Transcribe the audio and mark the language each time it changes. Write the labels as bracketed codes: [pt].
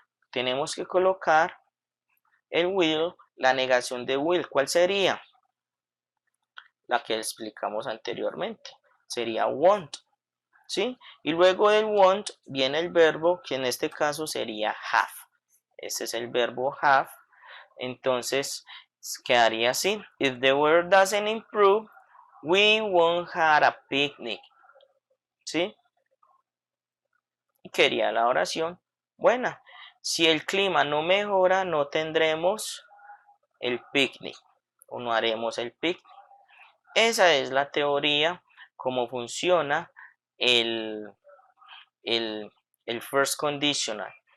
[es] Tenemos que colocar el will, la negación de will. ¿Cuál sería? La que explicamos anteriormente. Sería won't. ¿Sí? Y luego del want viene el verbo que en este caso sería have. Ese es el verbo have. Entonces quedaría así. [en] If the weather doesn't improve, we won't have a picnic. [es] ¿Sí? Y quería la oración buena. Si el clima no mejora, no tendremos el picnic o no haremos el picnic. Esa es la teoría, cómo funciona el first conditional.